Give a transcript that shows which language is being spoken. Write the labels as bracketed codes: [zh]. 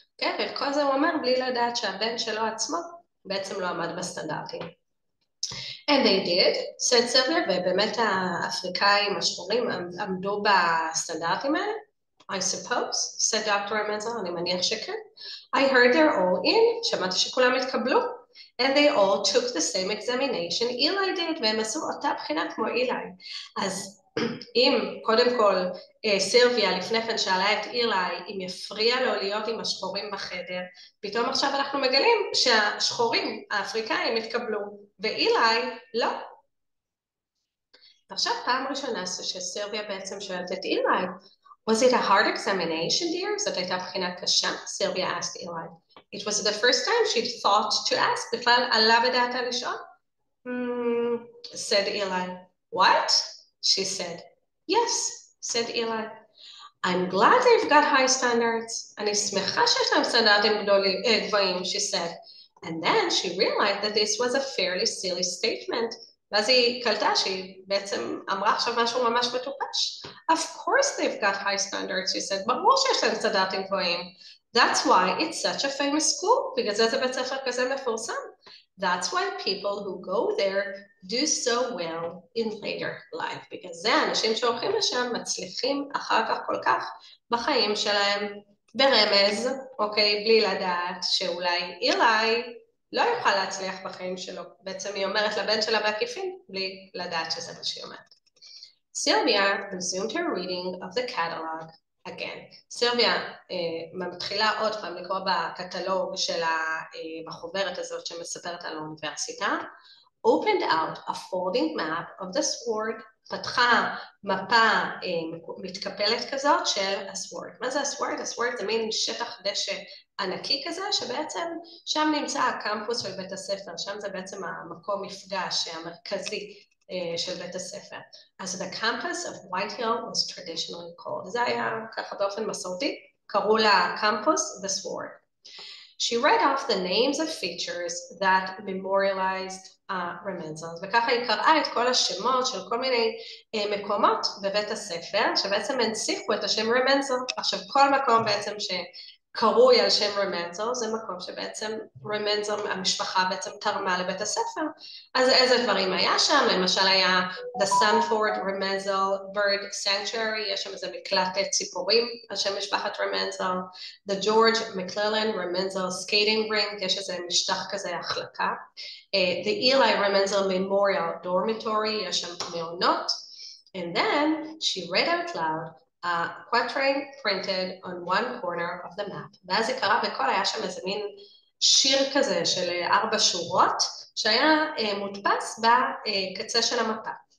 [he] כן, ואת כל זה הוא אומר בלי לדעת שהבן שלו עצמו בעצם לא עמד בסטנדרטים. [en] And they did, said [he] סילביה, ובאמת האפריקאים השחורים עמדו בסטנדרטים האלה. [en] I suppose, said Dr. Ramenzel, [he] אני מניח שכן. [en] I heard they're all in, [he] שמעתי שכולם התקבלו. [en] And they all took the same examination Eli did, [he] והם עשו אותה בחינה כמו אילי. אז אם קודם כל סילביה לפני כן שאלה את אילי אם יפריע לו להיות עם השחורים בחדר, פתאום עכשיו אנחנו מגלים שהשחורים האפריקאים התקבלו ואילי לא. ועכשיו פעם ראשונה שסילביה בעצם שואלת את אילי, [en] was it a hard examination dear? [he] זאת הייתה בחינה קשה? [en] סילביה asked Eli. It was the first time she'd thought to ask, [he] בכלל עלה בדעתה לשאול? [en] Said Eli. What? She said. Yes, said Eli. I'm glad they've got high standards. [he] אני שמחה שיש להם סטנדרטים גבוהים, [en] she said. And then she realized that this was a fairly silly statement. [he] ואז היא קלטה שהיא בעצם אמרה עכשיו משהו ממש מטופש. [en] Of course they've got high standards, she said. [he] ברור שיש להם סטנדרטים גבוהים. [en] That's why it's such a famous school. [he] בגלל זה בית ספר כזה מפורסם. [en] That's why people who go there do so well in later life. [he] בגלל זה אנשים שהולכים לשם מצליחים אחר כך כל כך בחיים שלהם ברמז, אוקיי, בלי לדעת שאולי אילי לא יוכל להצליח בחיים שלו. בעצם היא אומרת לבן שלה בעקיפין בלי לדעת שזה מה שהיא אומרת. [en] Sylvia resumed her reading of the catalog again. [he] סילביה מתחילה עוד פעם לקרוא בקטלוג של בחוברת הזאת שמספרת על האוניברסיטה. [en] Opened out a folding map of the sword, [he] פתחה מפה מתקפלת כזאת של הסוורד. מה זה הסוורד? הסוורד זה מין שטח דשא ענקי כזה, שבעצם שם נמצא הקמפוס של בית הספר, שם זה בעצם המקום מפגש המרכזי של בית הספר. [en] אז the campus of White Hill was traditionally called. [he] זה היה ככה באופן מסורתי, קראו לקמפוס the sword. [en] She read off the names of features that memorialized Remenzels, [he] וככה היא קראה את כל השמות של כל מיני מקומות בבית הספר, שבעצם הנציחו את השם רמנזל. עכשיו כל מקום בעצם שקרוי על שם רמנזל, זה מקום שבעצם רמנזל, המשפחה בעצם תרמה לבית הספר. אז איזה דברים היה שם? למשל היה The Sanford Remenzl Bird Sanctuary, יש שם איזה מקלט ציפורים על שם משפחת רמנזל. The George McClellan Remenzl Skating Rink, יש איזה משטח כזה החלקה. The Eli Remenzl Memorial Dormitory, יש שם מעונות. [en] And then she read out loud a quatrain printed on one corner of the map. [he] ואז היא קראה בכל, היה שם איזה מין שיר כזה של 4 שורות, שהיה מודפס בקצה של המפה.